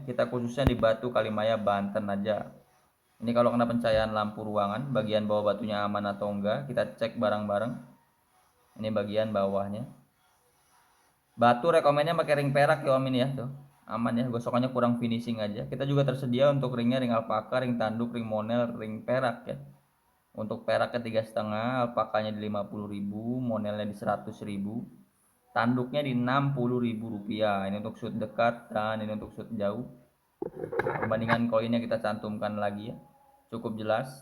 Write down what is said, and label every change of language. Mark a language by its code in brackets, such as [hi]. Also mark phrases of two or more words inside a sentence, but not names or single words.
[id] Kita khususnya di Batu Kalimaya Banten aja. Ini kalau kena pencahayaan lampu ruangan, bagian bawah batunya aman atau enggak, kita cek bareng-bareng. Ini bagian bawahnya. Batu rekomennya pakai ring perak ya Om ini ya tuh. aman ya, gosokannya kurang finishing aja. Kita juga tersedia untuk ringnya, ring alpaka, ring tanduk, ring monel, ring perak ya. Untuk peraknya 3,5, alpakanya di 50.000, monelnya di 100.000, tanduknya di 60.000 rupiah. Ini untuk shoot dekat dan ini untuk shoot jauh. Perbandingan koinnya kita cantumkan lagi ya, cukup jelas.